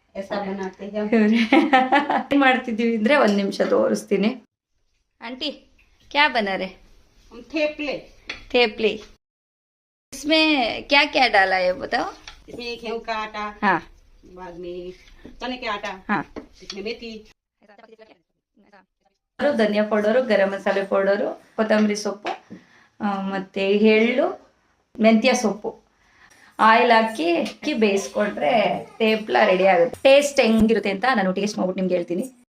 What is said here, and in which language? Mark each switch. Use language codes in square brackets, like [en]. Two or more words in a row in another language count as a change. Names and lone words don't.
[hi] ऐसा बनाते हैं [kn] ಏನ್ ಮಾಡ್ತಿದೀವಿ ಅಂದ್ರೆ ಒಂದ್ ನಿಮಿಷ ತೋರಿಸ್ತೀನಿ. [hi] आंटी क्या बना रहे? हम थेपले। थेपले। इसमें क्या क्या डाला है बताओ? इसमें गेहूं का आटा, हाँ बाद में चने के आटा, हाँ, इसमें मेथी, [kn] ಧನಿಯಾ ಪೌಡರು, ಗರಂ ಮಸಾಲೆ ಪೌಡರು, ಕೊತ್ತಂಬರಿ ಸೊಪ್ಪು, ಮತ್ತೆ ಎಳ್ಳು, ಮೆಂತ್ಯ ಸೊಪ್ಪು, ಆಯಿಲ್ ಹಾಕಿ ಬೇಯಿಸ್ಕೊಂಡ್ರೆ ತೇಪ್ಲ ರೆಡಿ ಆಗುತ್ತೆ. ಟೇಸ್ಟ್ ಹೆಂಗಿರುತ್ತೆ ಅಂತ ನಾನು ಟೇಸ್ಟ್ ಮಾಡ್ಬಿಟ್ಟು ನಿಮ್ಗೆ ಹೇಳ್ತೀನಿ.